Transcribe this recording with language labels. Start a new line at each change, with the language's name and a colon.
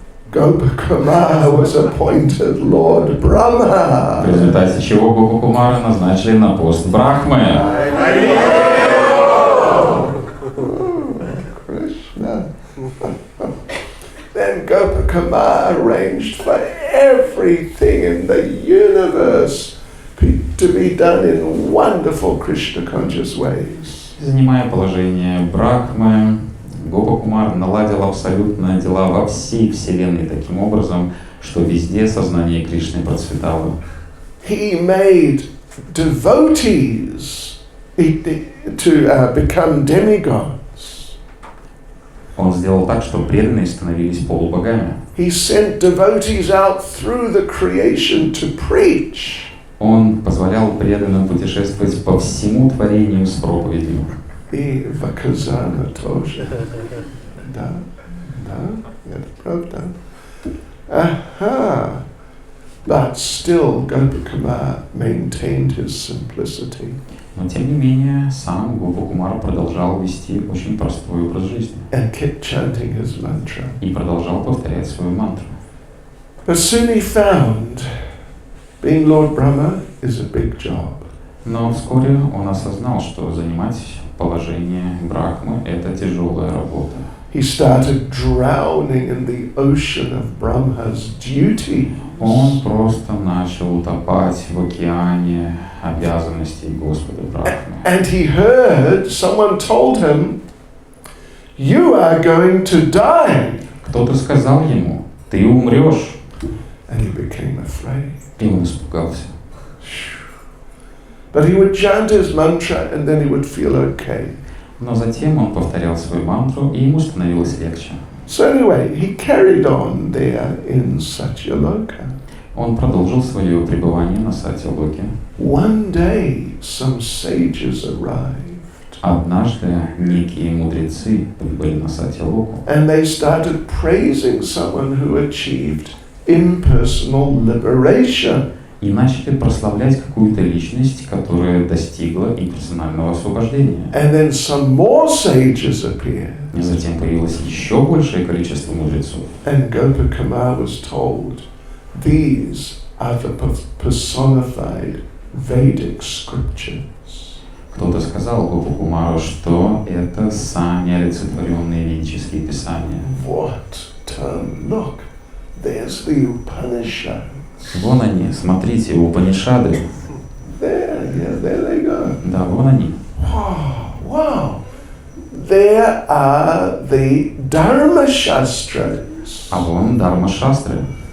English: Gopakumar was appointed Lord Brahma.
Russian: В результате чего Гопакумара назначили на пост Брахмы.
English: Krishna. Then Gopakumar arranged for everything in the universe to be done in wonderful Krishna conscious ways.
Russian: Занимая положение Брахмы, Гопакумар наладил абсолютно дела во всей Вселенной таким образом, что везде сознание Кришны процветало.
English: He made devotees to become demigods.
Russian: Он сделал так, что преданные становились полубогами.
English: He sent devotees out through the creation to preach.
Russian: Он позволял преданным путешествовать по всему творению с проповедью. И в Kazan тоже. Да, это правда. Aha.
English: But still, Gopakumar maintained his simplicity.
Russian: Но тем не менее, сам Гопакумар продолжал вести очень простой образ жизни.
English: And kept chanting his mantra.
Russian: И продолжал повторять свою мантру.
English: But soon he found being Lord Brahma is a big job.
Russian: Но вскоре он осознал, что занимать положение Брахмы – это тяжелая работа.
English: He started drowning in the ocean of Brahma's duty.
Russian: Он просто начал утопать в океане обязанностей Господа Брахмы.
English: And he heard someone told him, "You are going to die."
Russian: Кто-то сказал ему: «Ты умрешь».
English: And he became afraid.
Russian: И он испугался.
English: But he would chant his mantra and then he would feel okay.
Russian: Но затем он повторял свою мантру, и ему становилось легче.
English: So anyway, he carried on there in Satyaloka.
Russian: Он продолжил свое пребывание на Сатьялоке.
English: One day, some sages arrived.
Russian: Однажды некие мудрецы прибыли на Сатьялоку.
English: And they started praising someone who achieved impersonal liberation.
Russian: И начали прославлять какую-то личность, которая достигла имперсонального освобождения.
English: And then some more sages appeared.
Russian: И затем появилось еще большее количество мудрецов.
English: And Gopakumar was told, these are the personified Vedic scriptures.
Russian: Кто-то сказал Гопакумару, что это сами олицетворенные ведические писания.
English: What? Look, there's the Upanishad.
Russian: Вон они, смотрите, Упанишады.
English: There they go.
Russian: Да, вон они.
English: Wow. There are the Dharma Shastras.
Russian: А вон Дharma-шастры.